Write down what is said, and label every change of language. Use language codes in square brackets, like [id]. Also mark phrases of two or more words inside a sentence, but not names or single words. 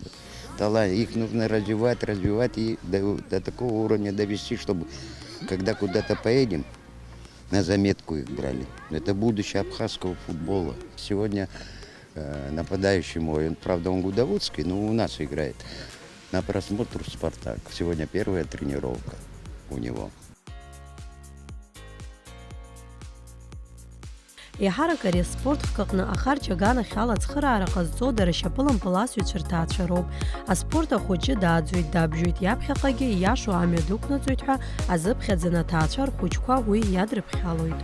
[ru] Их нужно развивать и до такого уровня довести, чтобы когда куда-то поедем, на заметку их брали. Это будущее абхазского футбола. Сегодня нападающий мой, правда, он гудоводский, но у нас играет. На просмотр в «Спартак». Сегодня первая тренировка у него. [ab] Еиҳарак ари аспортк аҟны ахарџь аганахь алацхыраара ҟазҵо дара ашьапылампыл асҩцәа рҭаацәароуп. Аспорт ахәыҷы дааӡоит, дабжәоит, иаԥхьаҟагьы ииашоу амҩа дықәнаҵоит ҳәа азыԥхьаӡаны аҭаацәа рхәыҷқәа уи иадрыԥхьалоит.